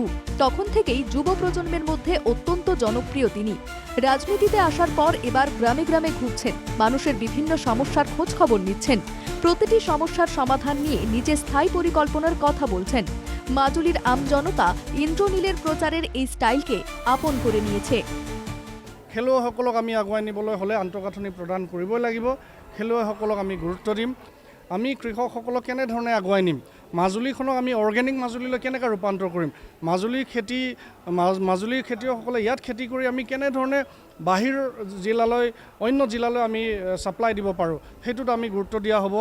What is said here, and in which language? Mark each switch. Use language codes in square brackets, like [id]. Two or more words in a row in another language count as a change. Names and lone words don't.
[bn] তখন থেকেই যুব প্রজন্মের মধ্যে অত্যন্ত জনপ্রিয় তিনি। রাজনীতিতে আসার পর এবার গ্রামে গ্রামে ঘুরছেন, মানুষের বিভিন্ন সমস্যার খোঁজ খবর নিচ্ছেন, প্রতিটি সমস্যার সমাধান নিয়ে নিজের স্থায়ী পরিকল্পনার কথা বলছেন। মাজুলির আমজনতা ইন্দ্রনীলের প্রচারের এই স্টাইলকে আপন করে নিয়েছে। [as] খেলুৱৈসকলক আমি আগুৱাই নিবলৈ হ'লে আন্তঃগাঁথনি প্ৰদান কৰিবই লাগিব। খেলুৱৈসকলক আমি গুৰুত্ব দিম। আমি কৃষকসকলক কেনেধৰণে আগুৱাই নিম, মাজুলীখনক আমি অৰ্গেনিক মাজুলীলৈ কেনেকৈ ৰূপান্তৰ কৰিম, মাজুলীৰ খেতিয়কসকলে ইয়াত খেতি কৰি আমি কেনেধৰণে বাহিৰ জিলালৈ, অন্য জিলালৈ আমি ছাপ্লাই দিব পাৰোঁ, সেইটোত আমি গুৰুত্ব দিয়া হ'ব।